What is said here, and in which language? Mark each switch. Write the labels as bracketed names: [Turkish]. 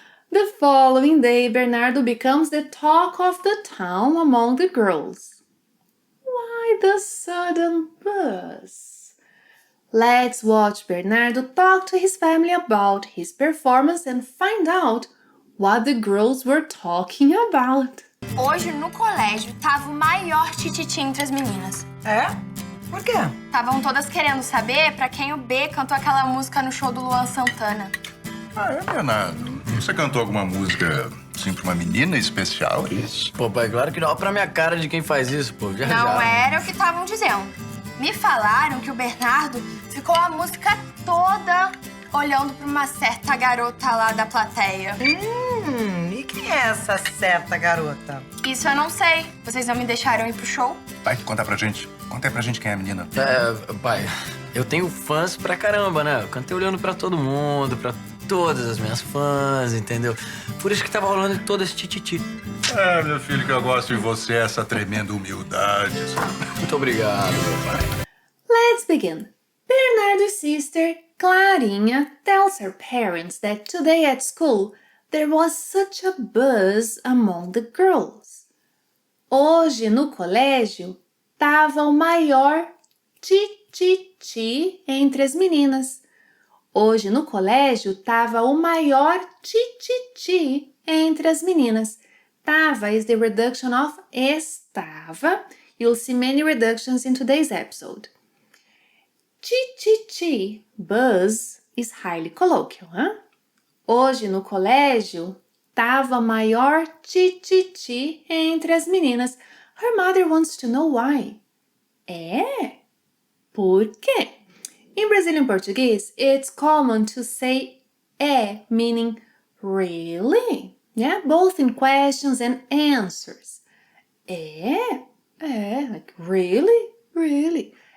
[English] The following day, Bernardo becomes the talk of the town among the girls. Why the sudden buzz? Let's watch Bernardo talk to his family about his performance and find out what the girls were talking about. [Portuguese] Hoje, no colégio, tava o maior tititi entre as meninas. É? Por quê? Estavam todas querendo saber pra quem o B cantou aquela música no show do Luan Santana. Ah, é, Bernardo? Você cantou alguma música, assim, pra uma menina especial, é isso? Pô, pai, claro que não. Olha pra minha cara de quem faz isso, pô. Já, Não já. era o que estavam dizendo. Me falaram que o Bernardo ficou a música toda olhando pra uma certa garota lá da plateia. E quem é essa certa garota? Isso eu não sei. Vocês não me deixaram ir pro show? Vai, conta pra gente. Conta aí pra gente quem é a menina. Pai, eu tenho fãs pra caramba, né? Eu cantei olhando pra todo mundo, pra todas as minhas fãs, entendeu? Por isso que tava rolando todo esse tititi. É, meu filho, que eu gosto de você, essa tremenda humildade. Muito obrigado, meu pai. [English] Let's begin. Bernardo's sister, Clarinha, tells her parents that today at school there was such a buzz among the girls. [Portuguese] Hoje no colégio tava o maior tititi entre as meninas. Hoje no colégio tava o maior tititi entre as meninas. [English] Tava is the reduction of estava. You'll see many reductions in today's episode. Tititi, buzz, is highly colloquial, huh? [Portuguese] Hoje no colégio tava maior tititi entre as meninas. [English] Her mother wants to know why. [Portuguese] É? Por quê? [English] In Brazilian Portuguese, it's common to say meaning really. Yeah, both in questions and answers. Like really, really.